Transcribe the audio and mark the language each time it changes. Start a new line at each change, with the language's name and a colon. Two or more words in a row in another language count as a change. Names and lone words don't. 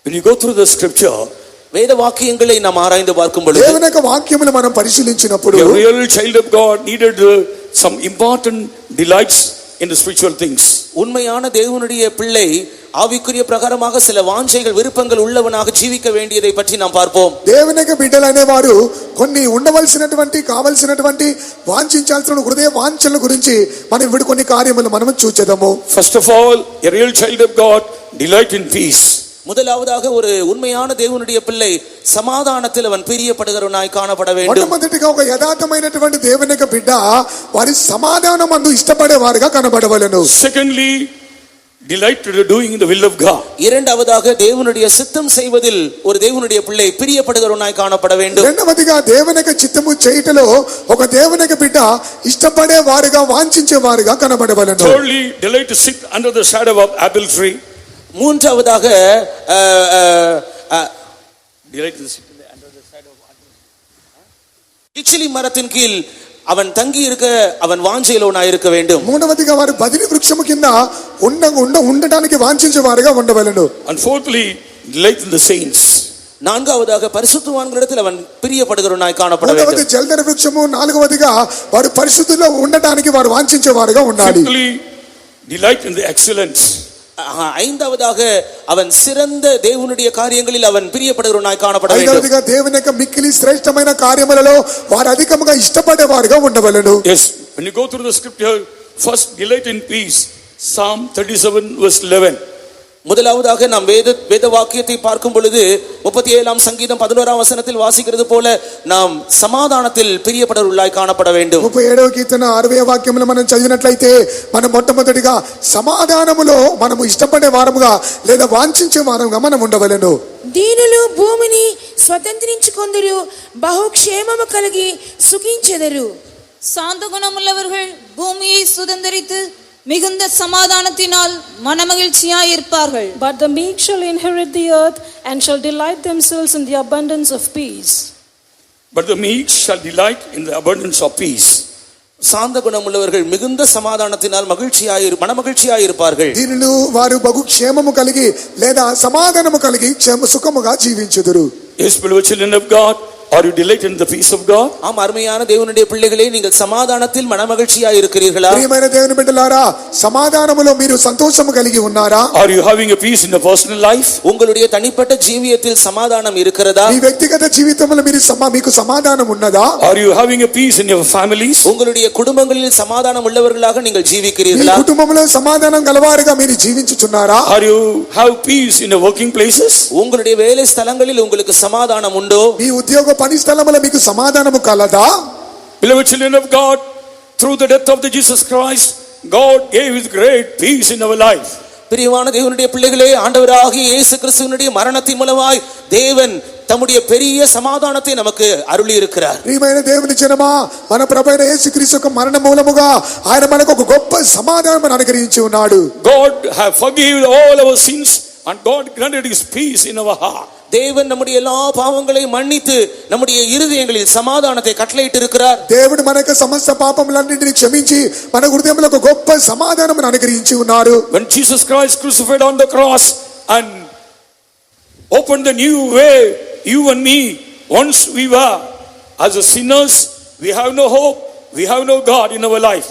English: you go through the scripture,
Tamil: வேத வாக்கியங்களை நாம் ஆராய்ந்து பார்க்கும் பொழுது
Telugu: దేవుని యొక్క వాక్యములు మనం పరిశీలించినప్పుడు
English: a real child of God needed some important delights in the spiritual things.
Tamil: உண்மையான தேவனுடைய பிள்ளை ஆவிக்குரிய பிரகாரமாக சில வாஞ்சைகள் விருப்பங்கள் உள்ளவனாக ஜீவிக்க வேண்டியதை பற்றி நாம் பார்ப்போம்.
Telugu: దేవుని యొక్క బిడ్డలు అనేవారు కొన్ని ఉండవలసినటువంటి కావాల్సినటువంటి వాంఛించాల్సిన హృదయ వాంఛల గురించి మనం ఇప్పుడు కొన్ని కార్యములు మనం చూచెదము.
English: First of all, a real child of God delight in peace.
Tamil: முதலாவதாக ஒரு உண்மையான தேவனுடைய பிள்ளை சமாதானத்தில் அவன் பிரியப்படுகிறவனாய் காணப்பட வேண்டும்.
Telugu: మొట్టమొదటిగా ఒక యథార్థమైనటువంటి దేవుని యొక్క బిడ్డ వారి సమాధానమందు ఇష్టపడేవారుగా కనబడవలెను.
English: Secondly, delight to doing the will of God.
Tamil: இரண்டாவதாக தேவனுடைய சித்தம் செய்வதில் ஒரு தேவனுடைய பிள்ளை பிரியப்படுகிறவனாய் காணப்பட வேண்டும்.
Telugu: రెండవదిగా దేవుని యొక్క చిత్తము చేయటలో ఒక దేవుని యొక్క బిడ్డ ఇష్టపడేవారుగా వాంఛించేవారుగా కనబడవలెను.
English: Thirdly, delight to sit under the shadow of apple tree.
Tamil: மூன்றாவதாக இச்சிலி மரத்தின் கீழ் அவன் தங்கி இருக்க அவன் வாஞ்சையிலோனாய் இருக்க வேண்டும்.
Telugu: మూడవదిగా వారు బదిలి వృక్షము కింద ఉండడానికి వాంఛించేవారుగా ఉండవలెను.
English: And fourthly, delight in the saints.
Tamil: நான்காவதாக பரிசுத்தவான்களிடத்தில் அவன் பிரியப்படுகிறவனாய் காணப்பட வேண்டும்.
Telugu: మూడవది జలధర వృక్షము, నాలుగవదిగా వారు పరిశుద్ధిలో ఉండడానికి వారు వాంఛించేవారుగా ఉండాలి.
English: Fifthly, delight in the excellence.
Tamil: ஐந்தாவதாக அவன் சிறந்த தேவனுடைய காரியங்களில் அவன் பிரியப்படுகிறவனாய் காணப்பட வேண்டும்.
Telugu: ఐదవదిగా దేవుని యొక్క మిక్కిలి శ్రేష్టమైన కార్యములలో వారు అధికముగా ఇష్టపడేవారుగా ఉండవలెను.
English: Yes, when you go through the scripture, first delight in peace. Psalm 37 verse 11.
Tamil: முதலாவதாக நாம் வேத வாக்கியத்தை பார்க்கும் பொழுது 37ஆம் சங்கீதம் 11ஆம் வசனத்தில் வாசிக்கிறது போல நாம் சமாதானத்தில் பிரியப்படுவர்களாய் காணப்பட வேண்டும்.
Telugu: 37వ కీర్తన 60వ వాక్యములో మనం చదివినట్లయితే మనం మొట్టమొదటిగా సమాధానములో మనము ఇష్టపడే వారముగా లేదా వాంఛించే వారముగా మనం ఉండవలెను. దీనులు భూమిని స్వతంత్రించుకొందురు, బహుక్షేమము కలిగి సుఖించెదరు.
Tamil: சாந்த குணமுள்ளவர்கள் பூமியை சுதந்தரித்து மிகுந்த சமாதானத்தினால் மனமகிழ்ச்சியாய் இருப்பார்கள்.
English: But the meek shall inherit the earth and shall delight themselves in the abundance of peace. But the meek shall delight in the abundance of peace.
Tamil: சாந்த குணமுள்ளவர்கள் மிகுந்த சமாதானத்தினால் மனமகிழ்ச்சியாய் இருப்பார்கள்.
Telugu: దీనులు వారు బహు క్షేమము కలిగి లేదా సమాధానము కలిగి సుఖముగా జీవించుదురు.
English: Yes, beloved children of God, are you delight in the peace of God?
Tamil: ஆம், அருமையான தேவனுடைய பிள்ளைகளே, நீங்கள் சமாதானத்தில் மனமகிழ்ச்சியாய் இருக்கிறீர்களா?
Telugu: ప్రియమైన దేవుని బిడ్డలారా, సమాధానములో మీరు సంతోషము కలిగి ఉన్నారా?
English: Are you having a peace in your personal life?
Tamil: உங்களுடைய தனிப்பட்ட ஜீவியத்தில் சமாதானம் இருக்கிறதா?
Telugu: మీ వ్యక్తిగత జీవితంలో మీకు సమాధానం ఉన్నదా?
English: Are you having a peace in your families?
Tamil: உங்களுடைய குடும்பங்களில் சமாதானம் உள்ளவர்களாக நீங்கள் ஜீவிக்கிறீர்களா?
Telugu: మీ కుటుంబంలో సమాధానం గలవారుగా మీరు జీవించుచున్నారా?
English: Are you have peace in your working places?
Tamil: உங்களுடைய வேலை ஸ்தலங்களில் உங்களுக்கு சமாதானம் உண்டோ?
Telugu: మీ ఉద్యోగ పని స్థలములో మీకు సమాధానము కలదా?
English: Beloved children of God, through the death of the Jesus Christ, God gave his great peace in our life.
Tamil: பிரியமான தேவனுடைய பிள்ளைகளே, ஆண்டவராகிய இயேசு கிறிஸ்துவினுடைய மரணத்தின் மூலமாய் தேவன் தம்முடைய பெரிய சமாதானத்தை நமக்கு அருளி இருக்கிறார்.
Telugu: ప్రియమైన దేవుని జనమా, మన ప్రభువైన యేసుక్రీస్తు యొక్క మరణ మూలముగా ఆయన మనకు ఒక గొప్ప సమాధానం అనుగ్రహించి ఉన్నాడు.
English: God have forgiven all our sins and God granted his peace in our heart.
Tamil: தேவன் நம்முடைய எல்லா பாவங்களையும் மன்னித்து நம்முடைய இருதயங்களில் சமாதானத்தை கட்டளையிட்டு இருக்கிறார்.
Telugu: దేవుడు మనకు సమస్త పాపములన్నిటిని క్షమించి మన హృదయంలో ఒక గొప్ప సమాధానమును అనుగ్రహించి ఉన్నారు.
English: When Jesus Christ crucified on the cross and opened the new way, you and me, once we were as a sinners, we have no hope, we have no God in our life.